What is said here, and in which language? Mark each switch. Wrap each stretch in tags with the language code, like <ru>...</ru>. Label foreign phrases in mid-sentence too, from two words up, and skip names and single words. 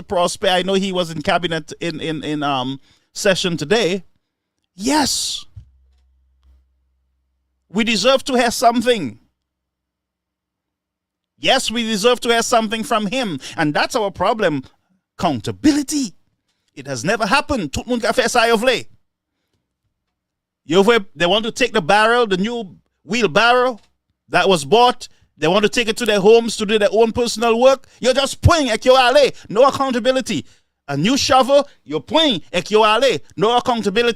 <en>Prosper, I know he was in cabinet in session today. Yes. We deserve to hear something. Yes, we deserve to hear something from him. And that's our problem. Accountability. It has never happened.</en> <acf>Tout moun ka fè sa yo vle.</acf> <en>They want to take the barrel, the new wheelbarrow that was bought. They want to take it to their homes to do their own personal work. You're just playing</en> <acf>ek yo ale.</acf> <en>No accountability. A new shovel, you're playing</en> <acf>ek yo ale.</acf> <en>No accountability.</en>